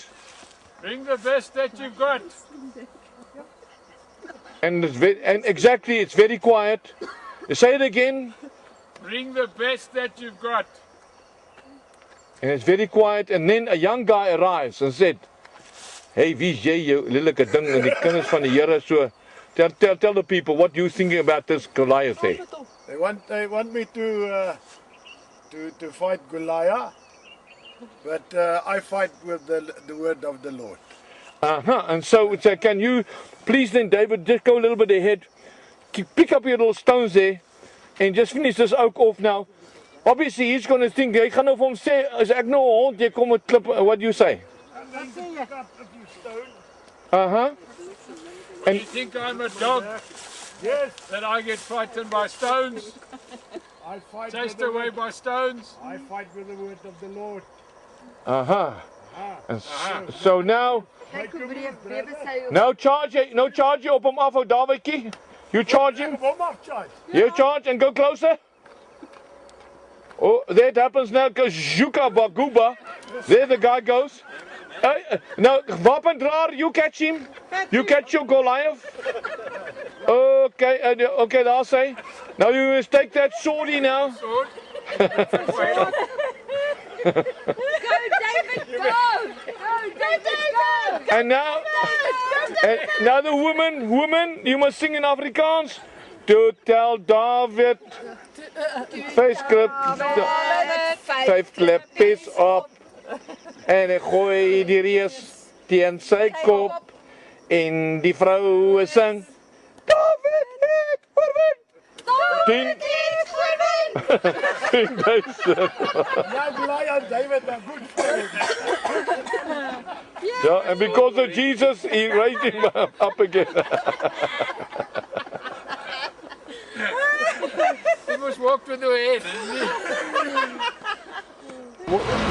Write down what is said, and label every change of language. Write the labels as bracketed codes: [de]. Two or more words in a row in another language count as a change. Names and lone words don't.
[en] Bring the best that you've got. And exactly, it's very quiet. Say it again. Bring the best that you've got. And it's very quiet. And then a young guy arrives and said, [af] "Hey, wie's jy jou lelike ding en die kinders van die Here so? [en] Tell the people what you thinking about this Goliath there." They want me to fight Goliath. But I fight with the word of the Lord. And so can you please then, David, just go a little bit ahead, pick up your little stones there, and just finish this oak off now. Obviously he's going to think, [af] hy gaan nou vir hom sê, as ek nou 'n hond, jy kom met klip, [en] what do you say? And then pick up a few stones. And You think I'm a dog? Yes. That I get frightened by stones? I fight Chased with the away word. by stones? I fight with the word of the Lord. And so now charge you [af] op hom af, ou Davidjie. [en] You charge him. Come off, charge. You charge and go closer. Oh, that happens now because Juka Baguba. There the guy goes. Now, wapendraer, you catch him. You catch your Goliath. Okay, okay, I'll say. Now you must take that swordie now. Sword? Go, David, go! Go, David, go! And now the woman, you must sing in Afrikaans. To tell David, [af] vyf klippies op, en ek gooi die reus teen sy kop, en die vroue sing, David het oorwin! David het oorwin! [en] 10,000. Now Goliath and David are good friends. Yeah, and because of Jesus, he raised him up again. He must walk with the head, isn't he?